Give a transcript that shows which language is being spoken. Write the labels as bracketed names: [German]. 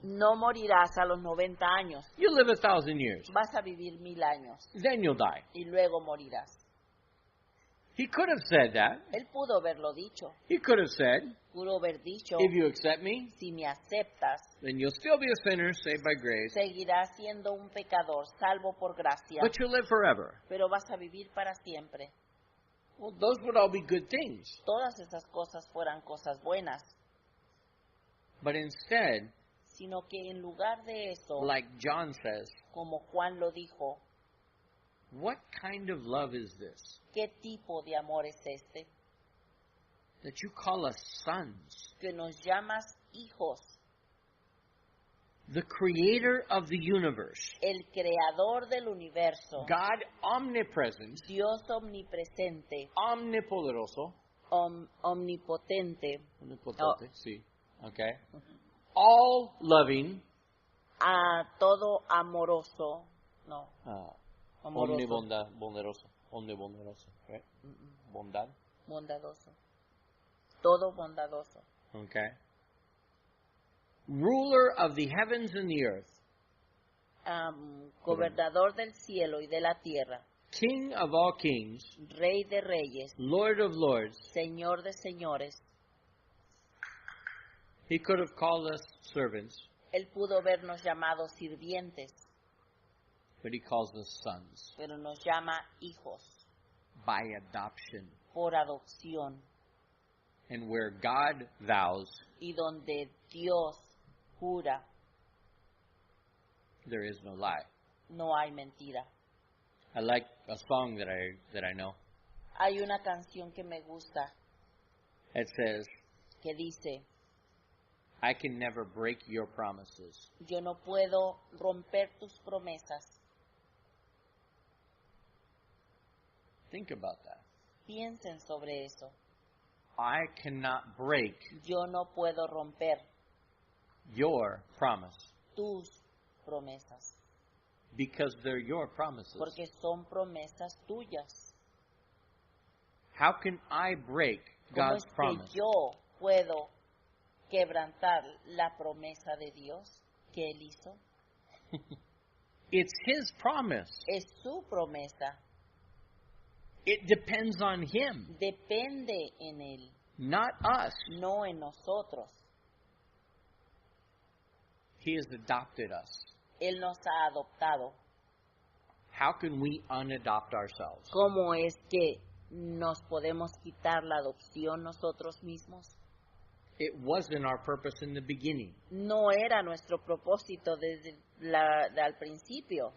[Spanish] no morirás a los 90 años. [English] You'll live 1,000 years. [Spanish] Vas a vivir 1000 años [English] Then you'll die. [Spanish] y luego morirás. [English] He could have said that. [Spanish] Él pudo haberlo dicho. [English] He could have said, [Spanish] Pudo haber dicho, [English] if you accept me, [Spanish] si me aceptas, [English] then you'll still be a sinner saved by grace, [Spanish] seguirás siendo un pecador, salvo por gracia, [English] but you'll live forever. [Spanish] pero vas a vivir para siempre. [English] Well, those would all be good things. [Spanish] Todas esas cosas fueran cosas buenas, [English] But instead, [Spanish] sino que en lugar de eso, [English] like John says, [Spanish] como Juan lo dijo, [English] what kind of love is this? [Spanish] ¿qué tipo de amor es este? [English] That you call us sons. [Spanish] Que nos llamas hijos, [English] The creator of the universe. [Spanish] el creador del universo, [English] God omnipresent, [Spanish] Dios omnipresente, omnipoderoso. omnipotente, Omnipotente, sí. [English] Okay. All loving. [Spanish] a todo amoroso, no, amoroso, Bondadoso. Omnibondadoso. Right? Bondad. bondadoso, todo bondadoso, [English] Okay. Ruler of the heavens and the earth. [Spanish] gobernador del cielo y de la tierra, [English] King of all kings. [Spanish] Rey de reyes, [English] Lord of lords. [Spanish] Señor de señores. [English] He could have called us servants, [Spanish] Él pudo habernos llamado sirvientes, [English] but he calls us sons [Spanish] pero nos llama hijos [English] by adoption. [Spanish] por adopción. [English] And where God vows, [Spanish] Y donde Dios jura, [English] there is no lie. [Spanish] no hay mentira. [English] I like a song that I know. [Spanish] Hay una canción que me gusta [English] It says, [Spanish] que dice, [English] I can never break your promises. [Spanish] yo no puedo romper tus promesas. [English] Think about that. [Spanish] Piensen sobre eso. [English] I cannot break [Spanish] Yo no puedo romper [English] your promise [Spanish] tus promesas, [English] because they're your promises. [Spanish] porque son promesas tuyas. [English] How can I break [Spanish] ¿Cómo [English] God's [Spanish] es que [English] promise? [Spanish] yo puedo quebrantar la promesa de Dios que Él hizo? [English] It's His promise. [Spanish] Es su promesa. [English] It depends on Him, [Spanish] Depende en Él, [English] not us. [Spanish] no en nosotros. [English] He has adopted us. [Spanish] Él nos ha adoptado. [English] How can we unadopt ourselves? [Spanish] ¿Cómo es que nos podemos quitar la adopción nosotros mismos? [English] It wasn't our purpose in the beginning. [Spanish] No era nuestro propósito desde al principio.